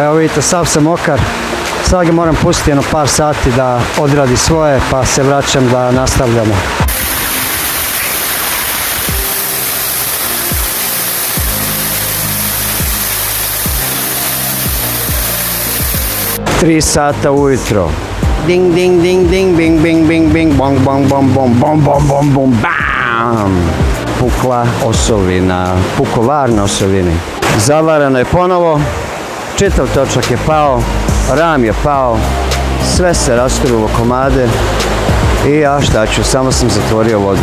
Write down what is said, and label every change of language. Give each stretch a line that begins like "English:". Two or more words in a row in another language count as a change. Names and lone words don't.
Serbian: Evo vidite, sav sam mokar. Sad ga moram pustiti jedno par sati da odradi svoje, pa se vraćam da nastavljamo. Tri sata ujutro. Ding, ding, ding, ding, bing, bing, bing, bing, bong, bong, bong, bong, bong, bong, bong, bong, bam! Pukla osovina, pukovar na osovini. Zavarano je ponovo, čitav točak je pao, ram je pao, sve se rasturilo u komade i ja šta ću, samo sam zatvorio vodu.